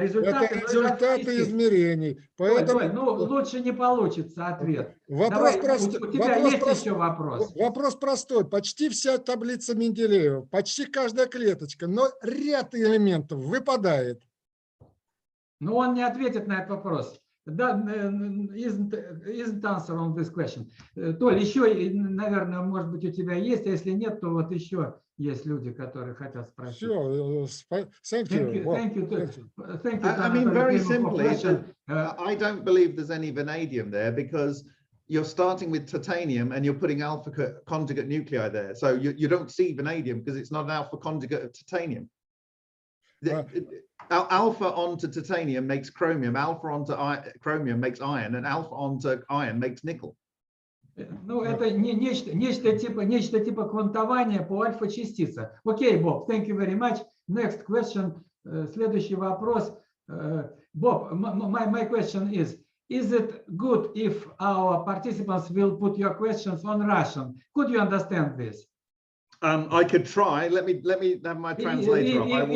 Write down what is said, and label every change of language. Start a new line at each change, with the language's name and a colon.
Russian: результаты измерений. Поэтому лучше не получится ответ. Вопрос простой. У тебя есть еще вопрос? Вопрос простой. Почти вся таблица Менделеева, почти каждая клеточка, но ряд элементов выпадает. Но он не ответит на этот вопрос.
English: Isn't answer on this question.
Russian: Толь, еще, наверное, может быть, у тебя есть, а если нет, то вот еще есть люди, которые хотят спросить. Все,
English: thank you. I mean, very simply, I don't believe there's any vanadium there because you're starting with titanium and you're putting alpha conjugate nuclei there. So you don't see vanadium because it's not an alpha conjugate of titanium. Alpha onto titanium makes chromium, alpha onto chromium makes iron, and alpha onto iron makes nickel.
Russian: Ну, это нечто типа квантования по альфа-частице.
English: Окей, Боб, thank you very much. Next question.
Russian: Следующий вопрос.
English: Bob, my question is it good if our participants will put your questions on Russian? Could you understand this? I could try. Let me have my translator up. I will